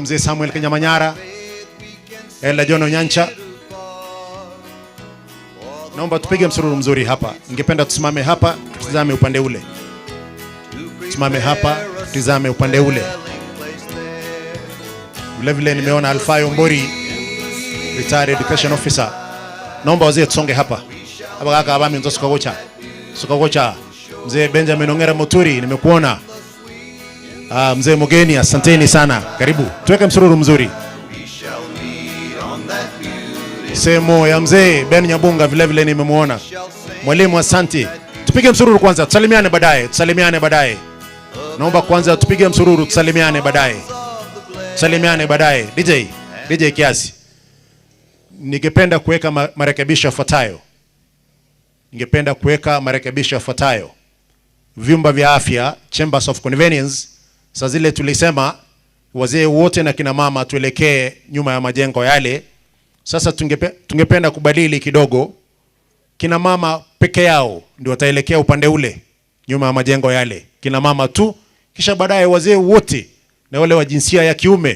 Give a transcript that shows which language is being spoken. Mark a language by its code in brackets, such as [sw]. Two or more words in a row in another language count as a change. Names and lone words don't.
[sw] Mzee Samuel Kenyamanyara, Ella Jono Nyancha. Naomba tupige msururu mzuri hapa. Ningependa tusimame hapa, tutizame upande ule. Tusimame hapa, tutizame upande ule. Vile nimeona Alfayo Mbori, [en] retired education officer. [sw] Naomba wazee tusonge hapa. Hapa kaka [guz] abami nzo sukagocha. [sw] Mzee Benjamin Ongera Muturi, nimekuona. Mzee Mugeni, asanteni sana. Karibu. Tuweke msururu mzuri. Semo ya mzee Ben Nyabunga vile nimemuona. Mwalimu asante. Tupige msururu kwanza, tusalimiane baadaye. Naomba kwanza tupige msururu, tusalimiane baadaye. DJ kiasi. Ningependa kuweka marekebisho yafuatayo. Vyumba vya afya, [en] chambers of convenience, [sw] saa zile tulisema wazee wote na kina mama tuelekee nyuma ya majengo yale. Sasa tungependa kubadili kidogo. Kina mama peke yao ndio wataelekea upande ule nyuma ya majengo yale. Kina mama tu, kisha baadaye wazee wote na wale wa jinsia ya kiume.